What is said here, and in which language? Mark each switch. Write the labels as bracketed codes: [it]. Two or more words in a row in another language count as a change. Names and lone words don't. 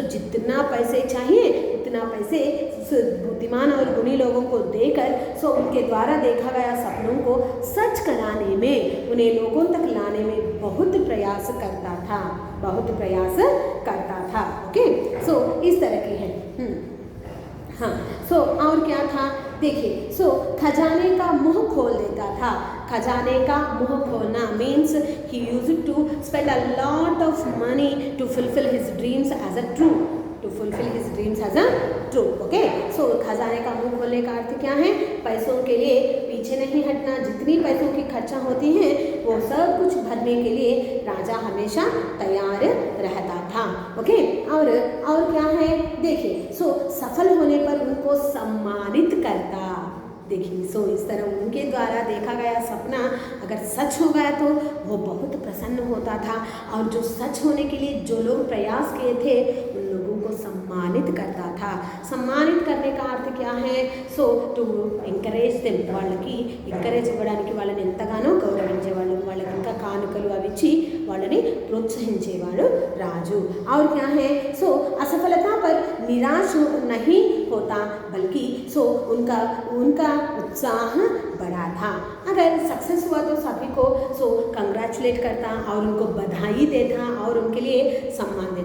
[hi] जितना पैसे चाहिए उतना पैसे बुद्धिमान और गुणी लोगों को देकर उनके द्वारा देखा गया सपनों को सच कराने में, उन्हें लोगों तक लाने में बहुत प्रयास करता था। ओके, इस तरह की है। हाँ, और क्या था, देखिए खजाने का मुंह खोल देता था। खजाने का मुंह खोलना [en] means he used to spend a lot of money to fulfil his dreams as a truth, okay. [hi] खजाने का मुंह खोलने का अर्थ क्या है, पैसों के लिए पीछे नहीं हटना, जितनी पैसों की खर्चा होती है वो सब कुछ भरने के लिए राजा हमेशा तैयार रहता था। ओके, और क्या है, देखिए सफल होने पर उनको सम्मानित करता। देखिए इस तरह उनके द्वारा देखा गया सपना अगर सच हो गया तो वो बहुत प्रसन्न होता था, और जो सच होने के लिए जो लोग प्रयास किए थे उन लोगों को सम्मानित करता था। सम्मानित करने का अर्थ क्या है, [en] to encourage them, [te] వాళ్ళకి ఎంకరేజ్ ఇవ్వడానికి వాళ్ళని ఎంతగానో గౌరవించేవాళ్ళు, వాళ్ళకి ఇంకా కానుకలు అవి ఇచ్చి వాళ్ళని ప్రోత్సహించేవాడు రాజు। [hi] और क्या है, असफलता पर निराश नहीं होता, बल्कि उनका उत्साह बढ़ा था। अगर सक्सेस हुआ तो सभी को कंग्रेचुलेट करता और उनको बधाई देता और उनके लिए सम्मान देता।